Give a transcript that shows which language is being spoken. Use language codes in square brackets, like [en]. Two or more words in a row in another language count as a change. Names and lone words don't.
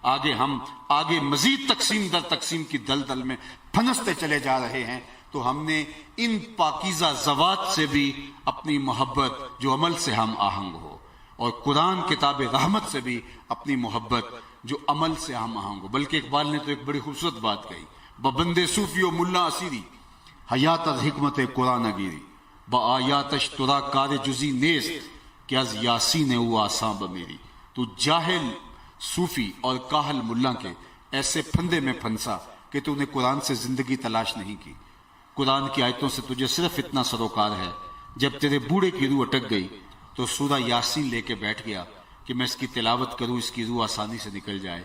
[ur] آگے مزید تقسیم در تقسیم کی دلدل میں پھنستے چلے جا رہے ہیں. تو ہم نے ان پاکیزہ زوات سے بھی اپنی محبت جو عمل سے ہم آہنگ ہو، اور قرآن کتاب رحمت سے بھی اپنی محبت جو عمل سے ہم آہنگ ہو. بلکہ اقبال نے تو ایک بڑی خوبصورت بات کہی، [fa] ببندے صوفی و ملا اسیری حیات از حکمت قرآن گیری، با آیاتش ترا کار جزی نیست کہ از یاسین او آساں بمیری. [ur] تو جاہل صوفی اور کاہل ملا کے ایسے پھندے میں پھنسا کہ تو نے قرآن سے زندگی تلاش نہیں کی. قرآن کی آیتوں سے تجھے صرف اتنا سروکار ہے، جب تیرے بوڑھے کی روح اٹک گئی تو سورہ یاسین لے کے بیٹھ گیا کہ میں اس کی تلاوت کروں، اس کی روح آسانی سے نکل جائے.